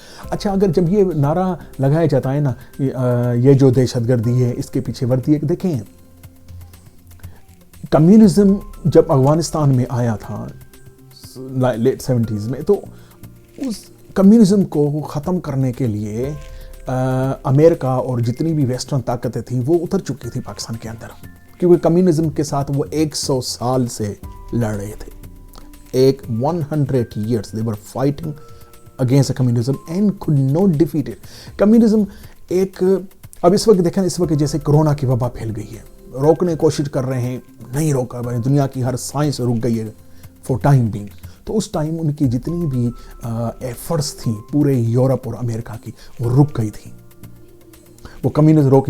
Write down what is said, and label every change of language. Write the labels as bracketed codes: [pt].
[ur] اچھا، اگر جب یہ نعرہ لگایا جاتا ہے نا یہ جو دہشت گردی ہے اس کے پیچھے وردی ہے، دیکھیں کمیونزم جب افغانستان میں آیا تھا لیٹ 70s میں، تو اس کمیونزم کو ختم کرنے کے لیے امریکہ اور جتنی بھی ویسٹرن طاقتیں تھیں وہ اتر چکی تھی پاکستان کے اندر، کیونکہ کمیونزم کے ساتھ وہ 100 سال سے لڑ رہے تھے. [en] 100 years they were fighting against communism and could not defeat it. [ur] Communism ایک اب اس وقت دیکھیں، اس وقت جیسے کرونا کی وبا پھیل گئی ہے، روکنے کی کوشش کر رہے ہیں، نہیں روکا بھائی، دنیا کی ہر سائنس رک گئی ہے [en] For time being. [ur] تو اس ٹائم ان کی جتنی بھی ایفرٹس تھیں پورے یورپ اور امریکہ کی وہ رک گئی تھیں، وہ کمیونزم روک.